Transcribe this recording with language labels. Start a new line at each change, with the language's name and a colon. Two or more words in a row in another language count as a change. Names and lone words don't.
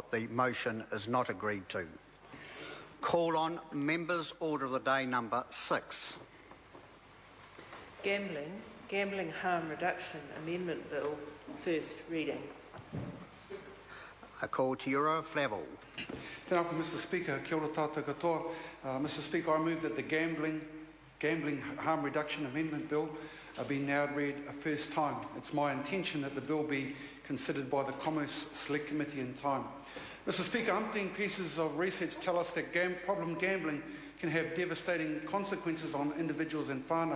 English: The motion is not agreed to. Call on members. Order of the day number 6. Gambling Harm Reduction Amendment Bill, first reading. A call to Euro Flavel.
Māori: Tēnā koe,
English: Mr Speaker.
Māori: Kia ora tātou katoa.
English: Mr Speaker, I move that the Gambling Harm Reduction Amendment Bill be now read a first time. It's my intention that the bill be considered by the Commerce Select Committee in time. Mr Speaker, umpteen pieces of research tell us that problem gambling can have devastating consequences on individuals and whānau.